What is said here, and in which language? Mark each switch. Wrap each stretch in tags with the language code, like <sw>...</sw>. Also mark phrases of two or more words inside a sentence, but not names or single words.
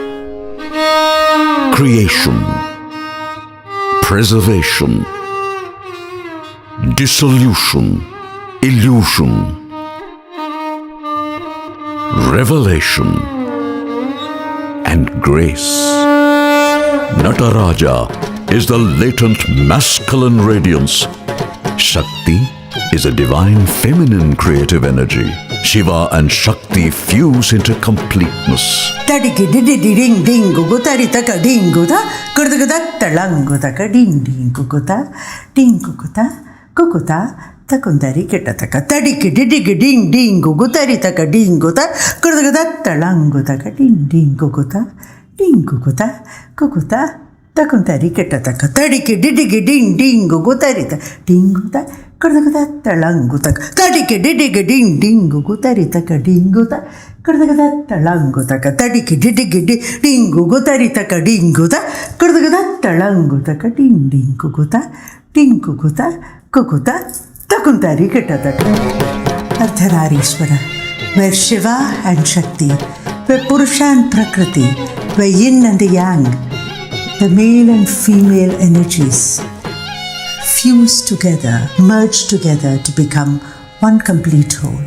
<en>Creation, preservation, dissolution, illusion, revelation, and grace. Nataraja is the latent masculine radiance. Shakti is a divine feminine creative energy. Shiva and Shakti fuse into completeness. Tadiki didi ding ding gugutari taka dinguda kurduguda talanguda ka ding ding guguta ding guguta guguta takundari ketataka tadiki didi ding ding gugutari taka dinguda kurduguda talanguda ka ding ding guguta guguta takundari ketataka tadiki didi ding ding gugutari ta dinguda kurduguda talanguda tadiki didi ding ding gugutari taka dinguda ಕಡ್ದಗದ ತಳಂಗುತಕ ತಡಿಕಿ ಡಿಡಿಗಿಡಿ ಡಿಂಗುಗುತರಿತಕ ಡಿಂಗುತ ಕಡ್ದಗದ ತಳಂಗುತಕ ಡಿಂಡಿಂಗುಗುತ ಡಿಂಗುಗುತ ಕುಗುತ ತಕುಂತಾರಿ ಕೆಟ್ಟತಕ. Ardhanareeshwara, where Shiva and Shakti, where Purusha and Prakriti, where Yin and the Yang, the male and female energies fuse together, merge together to become one complete whole.</en>